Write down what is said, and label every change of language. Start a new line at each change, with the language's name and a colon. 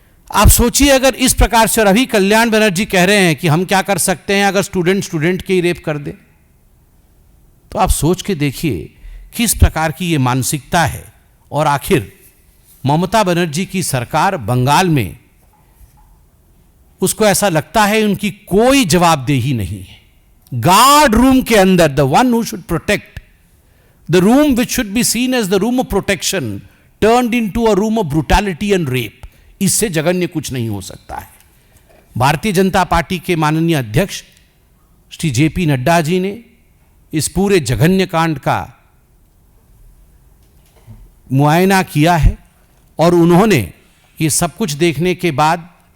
Hindi: आप सोचिए अगर इस प्रकार से रवि कल्याण बनर्जी कह रहे हैं कि हम क्या कर सकते हैं अगर स्टूडेंट के ही रेप कर दे, तो आप सोच के देखिए किस प्रकार की यह मानसिकता है. और आखिर ममता बनर्जी की सरकार बंगाल में, उसको ऐसा लगता है उनकी कोई जवाबदेही नहीं है. गार्ड रूम के अंदर,
English: The one who should protect, the room which should be seen as the room of protection turned into a room of brutality and rape.
Hindi: इससे जघन्य कुछ नहीं हो सकता है. भारतीय जनता पार्टी के माननीय अध्यक्ष श्री जेपी नड्डा जी ने इस पूरे जघन्य कांड का मुआयना किया है और उन्होंने ये सब कुछ देखने के बाद,